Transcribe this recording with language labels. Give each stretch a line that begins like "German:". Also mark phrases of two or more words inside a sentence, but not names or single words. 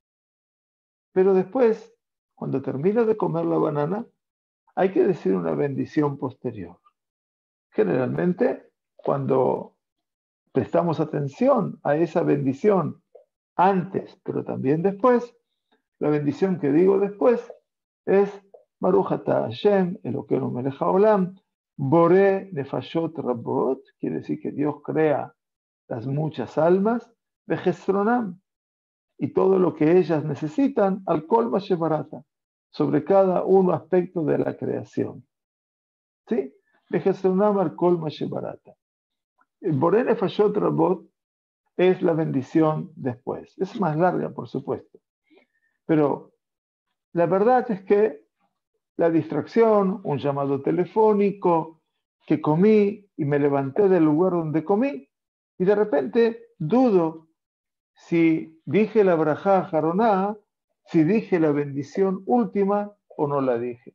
Spanish: Pero después, cuando termino de comer la banana, hay que decir una bendición posterior. Generalmente, cuando prestamos atención a esa bendición antes, pero también después, la bendición que digo después es
Hebrew: ברוך אתה השם אלוהינו מלך העולם בורא נפשות רבות,
Spanish: quiere decir que Dios crea las muchas almas, Vejesronam, y todo lo que ellas necesitan,
Hebrew: על כל בראת,
Spanish: sobre cada uno aspecto de la creación.
Hebrew: ¿Sí? וחסרונם על כל בראת. בורא נפשות רבות
Spanish: es la bendición después. Es más larga, por supuesto. Pero la verdad es que la distracción, un llamado telefónico, que comí y me levanté del lugar donde comí, y de repente dudo si dije la
Hebrew: ברכה אחרונה,
Spanish: si dije la bendición última o no la dije.